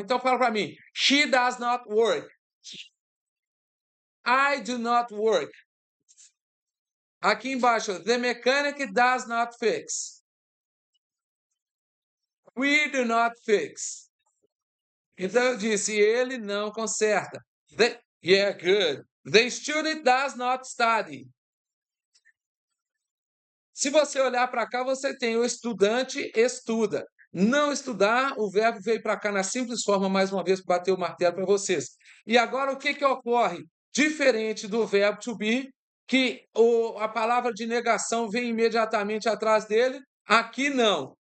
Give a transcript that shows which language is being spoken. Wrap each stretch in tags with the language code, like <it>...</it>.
<pt>Então, fala para mim.</pt> <en>She does not work. I do not work.</en> <pt>Aqui embaixo,</pt> <en>the mechanic does not fix. We do not fix.</en> <pt>Então eu disse, ele não conserta.</pt> <en>Yeah, good. The student does not study.</en> <pt>Se você olhar para cá, você tem o estudante estuda. Não estudar, o verbo veio para cá na simples forma, mais uma vez, para bater o martelo para vocês. E agora, o que que ocorre? Diferente do verbo to be, que a palavra de negação vem imediatamente atrás dele, aqui não.</pt>